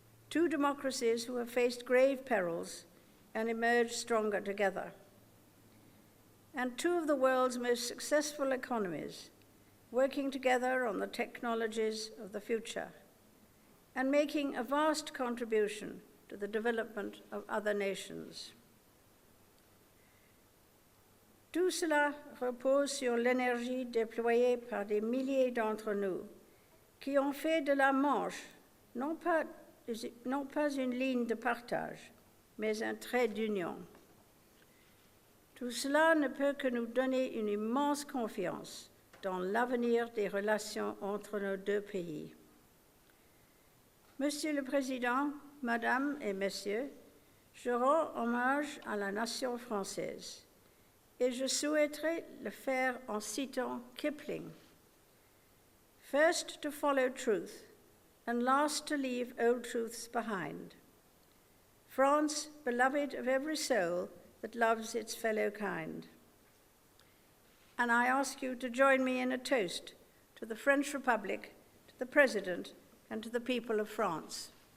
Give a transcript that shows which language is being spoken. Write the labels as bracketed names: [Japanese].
[English] 2 democracies who have faced grave perils and emerged stronger together. And 2 of the world's most successful economies working together on the technologies of the future and making a vast contribution to the development of other nations. [French] Tout cela repose sur l'énergie déployée par des milliers d'entre nous, qui ont fait de la Manche non pas une ligne de partage, mais un trait d'union. Tout cela ne peut que nous donner une immense confiance dans l'avenir des relations entre nos deux pays. Monsieur le Président, Madame et Messieurs, je rends hommage à la nation française et je souhaiterais le faire en citant Kipling. [English] First to follow truth, and last to leave old truths behind. France, beloved of every soul that loves its fellow kind. And I ask you to join me in a toast to the French Republic, to the President, and to the people of France.